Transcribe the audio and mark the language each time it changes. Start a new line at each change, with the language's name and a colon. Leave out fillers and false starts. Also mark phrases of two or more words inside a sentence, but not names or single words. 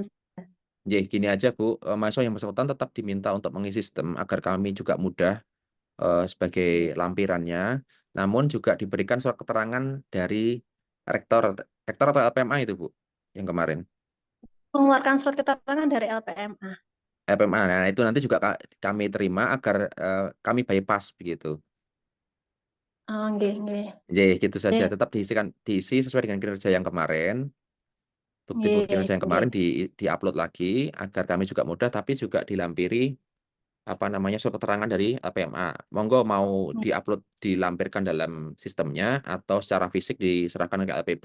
Indonesian: Nggih, gini aja Bu, mahasiswa yang bersangkutan tetap diminta untuk mengisi sistem agar kami juga mudah sebagai lampirannya, namun juga diberikan surat keterangan dari rektor atau LPMA itu Bu, yang kemarin. Mengeluarkan surat keterangan dari LPMA. LPMA, nah itu nanti juga kami terima agar kami bypass begitu. Oh, nggih, nggih. Jadi gitu saja, Nggih, tetap diisi sesuai dengan kinerja yang kemarin. Bukti-bukti nggih, kinerja yang nggih. kemarin di-upload lagi agar kami juga mudah, tapi juga dilampiri surat keterangan dari LPMA. Monggo mau diupload, dilampirkan dalam sistemnya atau secara fisik diserahkan ke LPP.